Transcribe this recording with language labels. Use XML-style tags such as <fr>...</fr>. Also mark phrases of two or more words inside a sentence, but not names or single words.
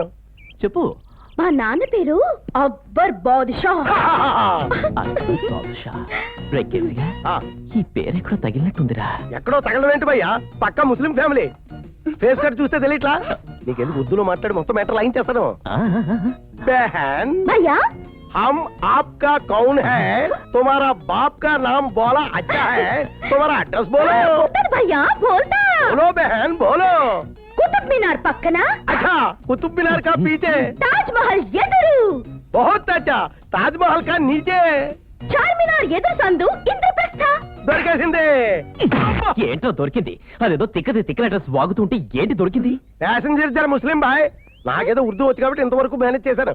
<te>చెప్పు. మా నాన్న పేరు అక్బర్ బాదుషా. ఈ పేరెక్కడో తగిలినట్టుందిరా. ఎక్కడో తగలవేంటి భయ్యా, పక్క ముస్లిం ఫ్యామిలీ. ఫేస్ కట్ చూస్తే తెలియట్లా? నీకెందుకు ఉర్దూలో మాట్లాడి మొత్తం మ్యాటర్ లైన్ చేస్తాను. బహన్ భయ్యా,</te> <hi>हम आपका कौन है? तुम्हारा बाप का नाम बोला अच्छा है, तुम्हारा एड्रेस बोलो.</hi> <te>భయ్యా బోల్తా.</te> <hi>बोलो बहन बोलो.</hi> <te>కుతుబ్ మినార్ పక్కన.</te> <hi>अच्छा, कुतुब मीनार का पीछे.</hi> <te>తాజ్ మహల్ ఎదురు.</te> <hi>बहुत अच्छा, ताजमहल का नीचे.</hi> <te>చార్మినార్ ఎదురు సందు ఇంద్రప్రస్థ. దొరికేసింది. ఏంటో దొరికింది. అదేదో తిక్కది అడ్రస్ వాగుతుంటే ఏంటి దొరికింది? ప్యాసింజర్ జర ముస్లిం బాయ్. నాకేదో ఉర్దూ వచ్చి కాబట్టి ఇంతవరకు మేనేజ్ చేశాను.</te>